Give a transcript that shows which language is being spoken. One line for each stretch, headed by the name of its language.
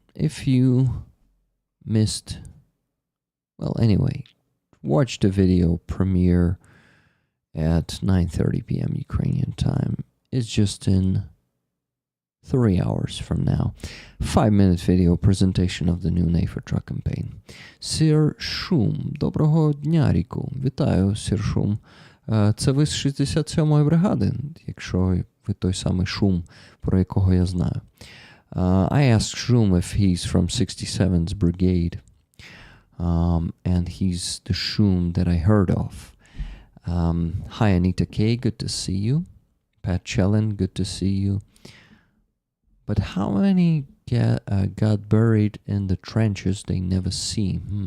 English: If you missed, well, anyway, watch the video premiere at 9:30 p.m. Ukrainian time. It's just in 3 hours from now. 5-minute video presentation of the new NAFO truck campaign.
Ukrainian: Sir Шум. Доброго дня, Ріку. Вітаю, Сир Шум. Це ви з 67-ї бригади, якщо ви той самий Шум, про якого я знаю.
English: I asked Shum if he's from 67's Brigade. And he's the Shum that I heard of. Hi, Anita K. Good to see you. Pat Chellen, good to see you. But how many got buried in the trenches they never see?